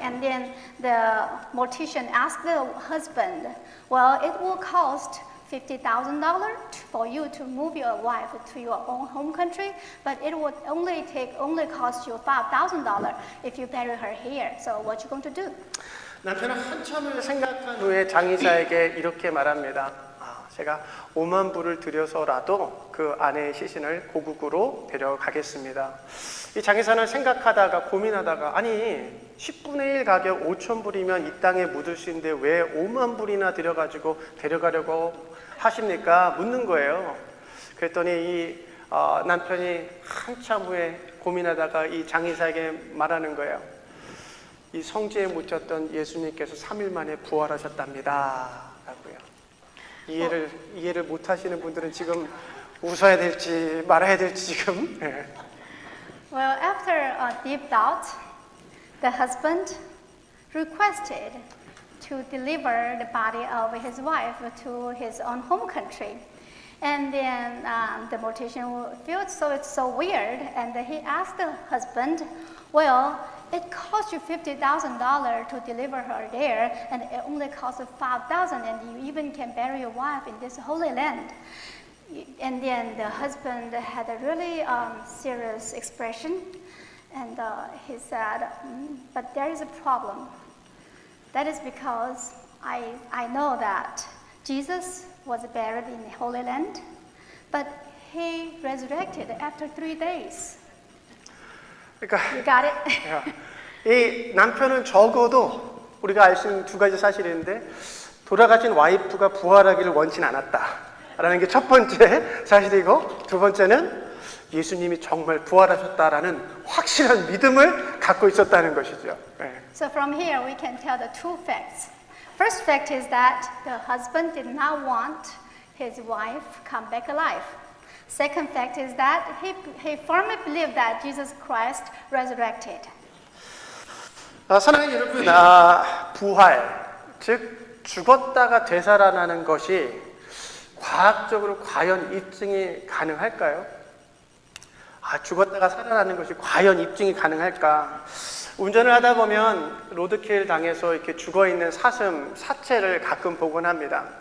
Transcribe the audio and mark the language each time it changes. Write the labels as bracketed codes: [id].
[en] And then the mortician asked the husband, well, it will cost $50,000 for you to move your wife to your own home country, but it would only cost you $5,000 if you bury her here. So what you going to do? [ko] 남편은 한참을 생각한 후에 장의사에게 이렇게 말합니다. 제가 5만 불을 들여서라도 그 아내의 시신을 고국으로 데려가겠습니다. 이 장의사는 생각하다가 고민하다가 아니 10분의 1 가격 5천 불이면 이 땅에 묻을 수 있는데 왜 5만 불이나 들여가지고 데려가려고 하십니까? 묻는 거예요. 그랬더니 이 남편이 한참 후에 고민하다가 이 장의사에게 말하는 거예요. 이 성지에 묻혔던 예수님께서 3일 만에 부활하셨답니다. 라고요. 이해를 못 하시는 분들은 지금 웃어야 될지 말아야 될지 지금. [en] Well, after a deep thought, the husband requested to deliver the body of his wife to his own home country. And then the mortician felt it's so weird, and he asked the husband, well, it cost you $50,000 to deliver her there, and it only cost $5,000, and you even can bury your wife in this holy land. And then the husband had a really serious expression, and he said, but there is a problem. That is because I know that Jesus was buried in the Holy Land, but he resurrected after 3 days. [ko] 그러니까 [en] You got it? [ko] 이 남편은 적어도 우리가 알 수 있는 두 가지 사실이 있는데 돌아가신 와이프가 부활하기를 원치 않았다라는 게 첫 번째 사실이고 두 번째는 예수님이 정말 부활하셨다라는 확실한 믿음을 갖고 있었다는 것이죠. [en] So from here we can tell the two facts. First fact is that the husband did not want his wife come back alive. Second fact is that he firmly believed that Jesus Christ resurrected. [ko] 사랑하는 여러분, 부활, 즉 죽었다가 되살아나는 것이 과학적으로 과연 입증이 가능할까요? 죽었다가 살아나는 것이 과연 입증이 가능할까? 운전을 하다 보면 로드킬 당해서 이렇게 죽어있는 사체를 가끔 보곤 합니다.